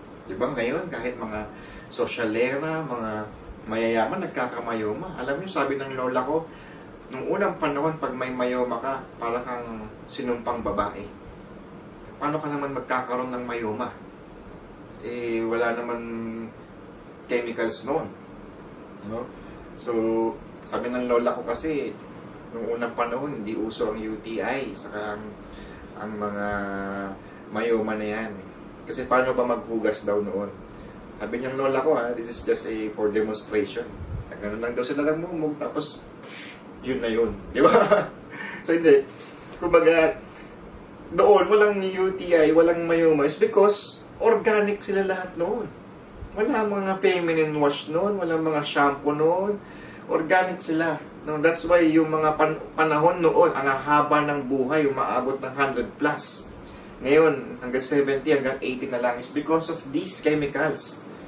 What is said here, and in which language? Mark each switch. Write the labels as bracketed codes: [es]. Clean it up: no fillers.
[tl] Diba ngayon, kahit mga sosyalera, mga mayayaman, nagkakamayoma. Alam niyo, sabi ng lola ko, nung unang panahon, pag may mayoma ka, para kang sinumpang babae. Paano ka naman magkakaroon ng mayoma? Wala naman chemicals noon. No? So, sabi ng lola ko kasi, nung unang panahon, hindi uso ang UTI, saka ang mga mayoma na yan. Kasi paano ba maghugas daw noon? Sabi niyang lola ko, [en] this is just for demonstration. [tl] Ganun lang daw sila namumog, tapos yun na yun. Di ba? So hindi. Kumbaga, doon, walang UTI, walang mayoma, [en] is because [tl] organic sila lahat noon. Wala mga feminine wash noon, wala mga shampoo noon, organic sila. [en] No, that's why [tl] yung mga panahon noon, ang haba ng buhay, umaabot ng 100 plus. Ngayon, hanggang 70, hanggang 80 na lang [en] is because of these chemicals.